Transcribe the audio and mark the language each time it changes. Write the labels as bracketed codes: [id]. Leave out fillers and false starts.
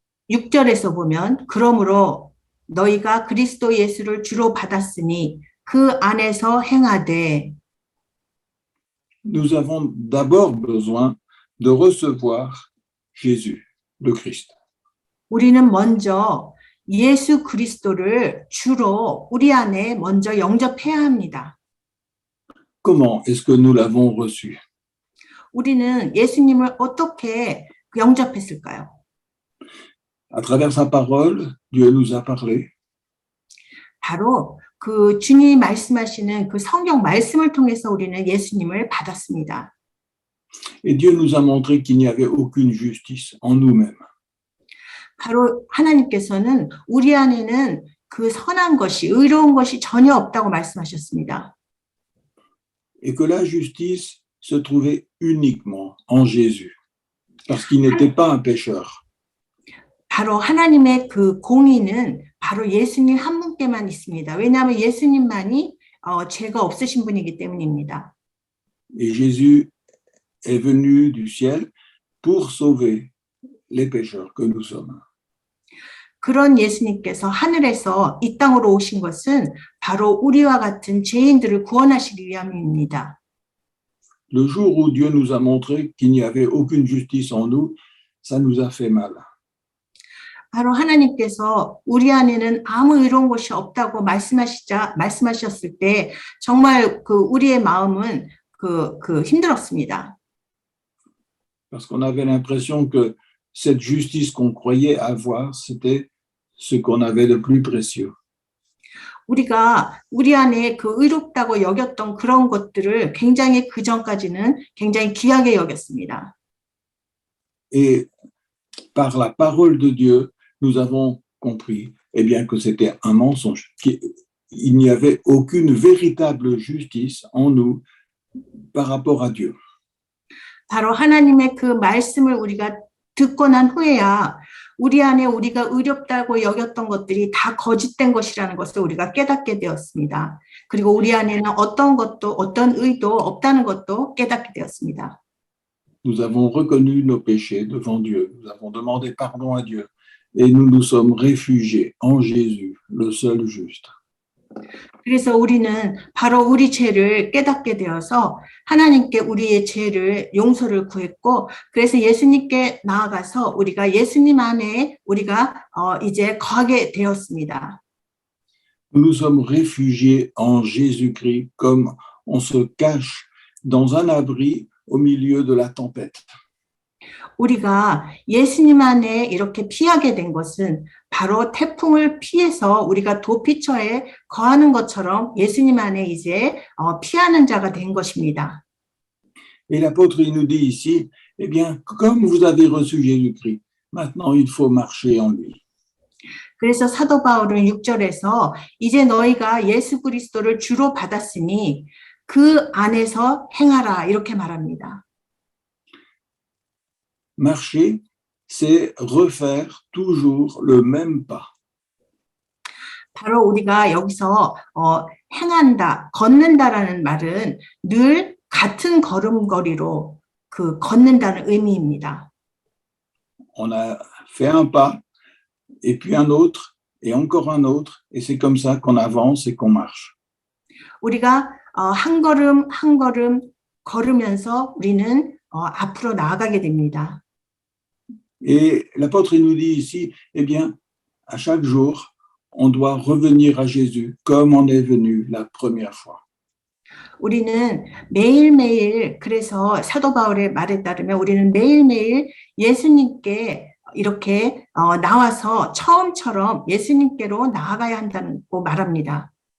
[ko] 6절에서 보면 그러므로 너희가 그리스도 예수를 주로 받았으니 그 안에서 행하되 [fr] Nous avons d'abord besoin de recevoir Jésus, le Christ. [ko] 우리는 먼저 예수 그리스도를 주로 우리 안에 먼저 영접해야 합니다. [fr] Comment est-ce que nous l'avons reçu? [ko] 우리는 예수님을 어떻게 영접했을까요? [fr] À travers sa parole, Dieu nous a parlé. [ko] 바로 그 주님이 말씀하시는 그 성경 말씀을 통해서 우리는 예수님을 받았습니다. [fr] Et Dieu nous a montré qu'il n'y avait aucune justice en nous-mêmes. [ko] 바로 하나님께서는 우리 안에는 그 선한 것이, 의로운 것이 전혀 없다고 말씀하셨습니다. [fr] Et que la justice se trouvait uniquement en Jésus, parce qu'il n'était pas un pécheur. [ko] 바로 하나님의 그 공의는 바로 예수님 한 분께만 있습니다. 왜냐하면 예수님만이 죄가 없으신 분이기 때문입니다. [fr] Et Jésus est venu du ciel pour sauver les pécheurs que nous sommes. [ko] 그런 예수님께서 하늘에서 이 땅으로 오신 것은 바로 우리와 같은 죄인들을 구원하시기 위함입니다. [fr] Le jour où Dieu nous a montré qu'il n'y avait aucune justice en nous, ça nous a fait mal. [ko] 바로 하나님께서 우리 안에는 아무 의로운 것이 없다고 말씀하셨을 때 정말 그 우리의 마음은 힘들었습니다. [fr] Parce qu'on avait l'impression que cette justice qu'on croyait avoir, c'était ce qu'on avait de plus précieux. [ko] 우리가 우리 안에 그 의롭다고 여겼던 그런 것들을 굉장히 그 전까지는 굉장히 귀하게 여겼습니다. [fr] Et par la parole de Dieu, nous avons compris eh bien, que c'était un mensonge. Il n'y avait aucune véritable justice en nous par rapport à Dieu. [ko] 바로 하나님의 그 말씀을 우리가 듣고 난 후에야 우리 안에 우리가 의롭다고 여겼던 것들이 다 거짓된 것이라는 것을 우리가 깨닫게 되었습니다. 그리고 우리 안에는 어떤 의도 없다는 것도 깨닫게 되었습니다. [fr] Nous avons reconnu nos péchés devant Dieu. Nous avons demandé pardon à Dieu. Et nous nous sommes réfugiés en Jésus, le seul juste. [ko] 그래서 우리는 바로 우리 죄를 깨닫게 되어서 하나님께 우리의 죄를 용서를 구했고 그래서 예수님께 나아가서 우리가 예수님 안에 우리가 이제 거하게 되었습니다. [fr] Nous nous sommes réfugiés en Jésus-Christ comme on se cache dans un abri au milieu de la tempête. [ko] 우리가 예수님 안에 이렇게 피하게 된 것은 바로 태풍을 피해서 우리가 도피처에 거하는 것처럼 예수님 안에 이제 피하는 자가 된 것입니다. [fr] Et l'apôtre il nous dit ici, eh bien, comme vous avez reçu Jésus-Christ, maintenant il faut marcher en lui. [ko] 그래서 사도 바울은 6절에서 이제 너희가 예수 그리스도를 주로 받았으니 그 안에서 행하라 이렇게 말합니다. [fr] Marcher, c'est refaire toujours le même pas. [ko] 바로 우리가 여기서 행한다, 걷는다라는 말은 늘 같은 걸음걸이로 그 걷는다는 의미입니다. [fr] On a fait un pas, et puis un autre, et encore un autre, et c'est comme ça qu'on avance et qu'on marche. [ko] 우리가 한 걸음 한 걸음 걸으면서 우리는 앞으로 나아가게 됩니다. [fr] Et l'apôtre il nous dit ici, eh bien, à chaque jour, on doit revenir à Jésus comme on est venu la première fois. [ko] 우리는 매일매일 그래서 사도 바울의 말에 따르면 우리는 매일매일 예수님께 이렇게 나와서 처음처럼 예수님께로 나아가야 한다고 말합니다.